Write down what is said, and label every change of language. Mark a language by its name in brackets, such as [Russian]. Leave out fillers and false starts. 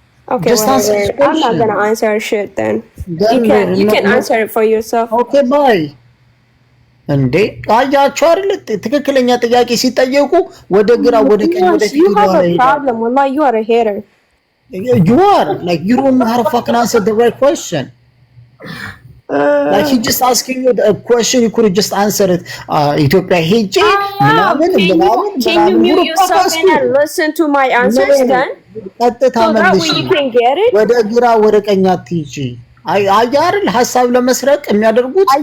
[English] Okay, I'm not gonna answer shit then. You can answer it for yourself. Okay, bye. [Amharic] እንዴ አያችሁ አይደል ትክክለኛ ጥያቄ ሲጠየቁ ወደ ግራ ወደ ቀኝ ወደ ፊት [English] you have a problem wallahi you are a hater you are like you don't know how to fucking answer the right question. Like he just asking you a question you could have just answered it Ethiopia [Amharic] ሄጄ ምናምን [English] can you mute yourself and listen to my answers then [Amharic] ቀጥታ መልሽ ወደ ግራ ወደ ቀኝ አትይጂ አያር ሐሳብ ለመስረቅ የሚያደርጉት